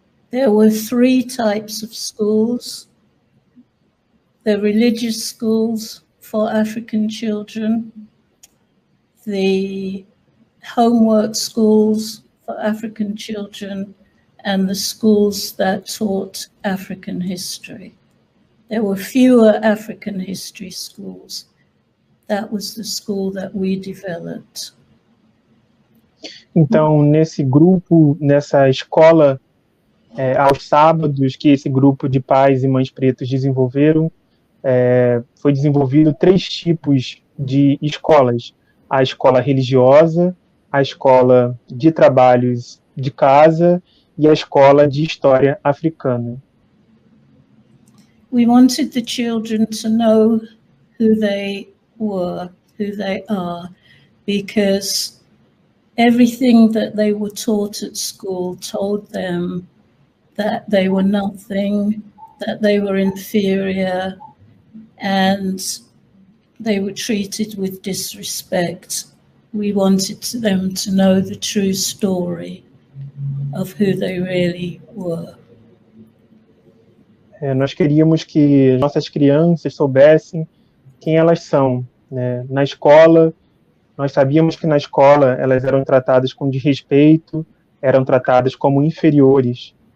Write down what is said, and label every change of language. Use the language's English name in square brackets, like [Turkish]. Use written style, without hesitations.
[English] There were 3 types of schools: the religious schools for African children, the homework schools for African children, and the schools that taught African history. There were fewer African history schools. That was the school that we developed. [Portuguese] Então, nesse grupo, nessa escola, aos sábados, que esse grupo de pais e mães pretos desenvolveram, foi desenvolvido 3 tipos de escolas: a escola religiosa, a escola de trabalhos de casa e a escola de história africana. [English] We wanted the children to know who they were, who they are, because everything that they were taught at school told them that they were nothing, that they were inferior, and they were treated with disrespect. We wanted them to know the true story of who they really were. [Portuguese] Nós queríamos que nossas crianças soubessem quem elas são, né? Na escola, nós sabíamos que na escola elas eram tratadas com desrespeito, eram tratadas como inferiores.